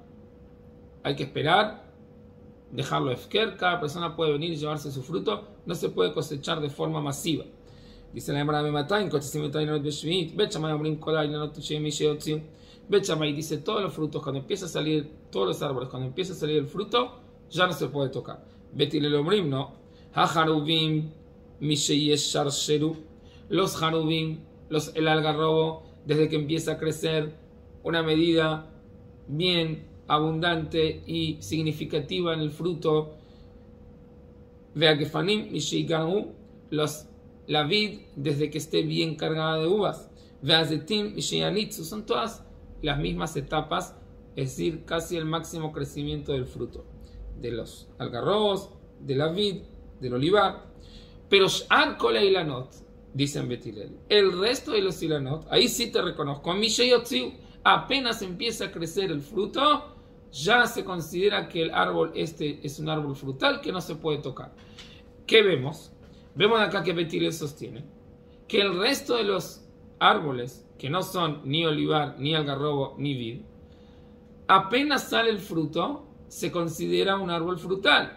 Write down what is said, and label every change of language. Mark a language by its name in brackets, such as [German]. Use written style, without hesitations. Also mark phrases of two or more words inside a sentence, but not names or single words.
[Spanish] Hay que esperar, dejarlo efker, cada persona puede venir y llevarse su fruto, no se puede cosechar de forma masiva. Dice la Gemara, Bet Shammai dice todos los frutos, cuando empieza a salir, todos los árboles, cuando empieza a salir el fruto, ya no se puede tocar. [Hebrew] בית הלל אומרים, [Spanish] no. [Hebrew] החרובים משישרשרו. [Spanish] Los haruvim, el algarrobo, desde que empieza a crecer, una medida bien abundante y significativa en el fruto. [Hebrew] והגפנים משיגרעו, [Spanish] la vid, desde que esté bien cargada de uvas. [Hebrew] והזיתים משיניצו, [Spanish] son todas las mismas etapas, es decir, casi el máximo crecimiento del fruto, de los algarrobos, de la vid, del olivar. [Hebrew] Pero שאר כל אילנות, [Spanish] dicen Bet Hillel, el resto de los ilanot, ahí sí te reconozco, apenas empieza a crecer el fruto, ya se considera que el árbol este es un árbol frutal que no se puede tocar. ¿Qué vemos? Vemos acá que Bet Hillel sostiene que el resto de los árboles que no son ni olivar, ni algarrobo, ni vid, apenas sale el fruto, se considera un árbol frutal.